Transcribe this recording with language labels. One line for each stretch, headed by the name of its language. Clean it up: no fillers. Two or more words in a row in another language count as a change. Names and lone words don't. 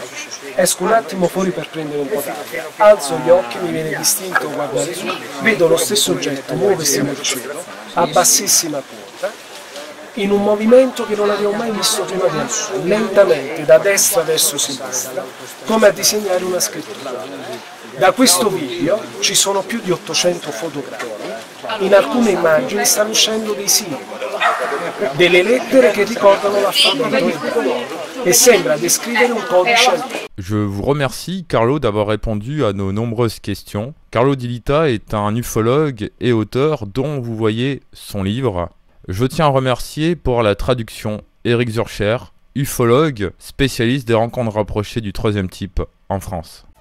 Italian: Esco un attimo fuori per prendere un po' d'aria. Alzo gli occhi, mi viene distinto guardare su, vedo lo stesso oggetto muoversi nel cielo a bassissima quota in un movimento che non avevo mai visto prima di allora, lentamente da destra verso sinistra, come a disegnare una scrittura. Da questo video ci sono più di 800 fotogrammi, in alcune immagini stanno uscendo dei simboli, delle lettere che ricordano l'alfabeto e sembra descrivere un codice antico.
French: Je vous remercie, Carlo, d'avoir répondu à nos nombreuses questions. Carlo Di Lita est un ufologue et auteur dont vous voyez son livre. Je tiens à remercier pour la traduction Éric Zurcher, ufologue, spécialiste des rencontres rapprochées du troisième type en France.